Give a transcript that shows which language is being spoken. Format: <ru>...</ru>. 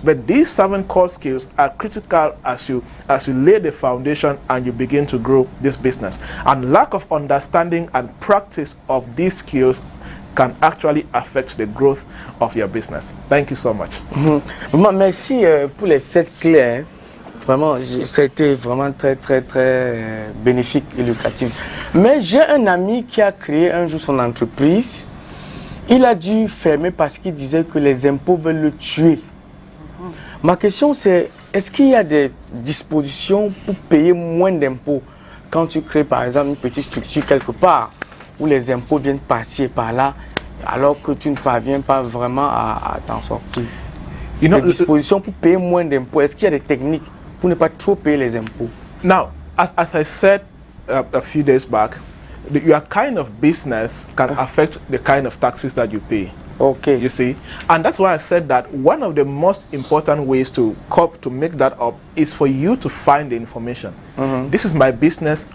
<en>But these 7 core skills are critical as you lay the foundation and you begin to grow this business. And lack of understanding and practice of these skills can actually affect the growth of your business. Thank you so much.</en> <fr>Merci pour les 7 clés. Hein. Vraiment, c'était vraiment très bénéfique et lucratif. Mais j'ai un ami qui a créé un jour son entreprise. Il a dû fermer parce qu'il disait que les impôts veulent le tuer. Ma question c'est, est-ce qu'il y a des dispositions pour payer moins d'impôts quand tu crées par exemple une petite structure quelque part où les impôts viennent passer par là alors que tu ne parviens pas vraiment à t'en sortir? Des dispositions pour payer moins d'impôts, est-ce qu'il y a des techniques pour ne pas trop payer les impôts?</fr> <en>Now, as I said a few days back, your kind of business can affect the kind of taxes that you pay. Okay. You see? And that's why I said that one of the most important ways to make that up is for you to find the information. This is my business.</en>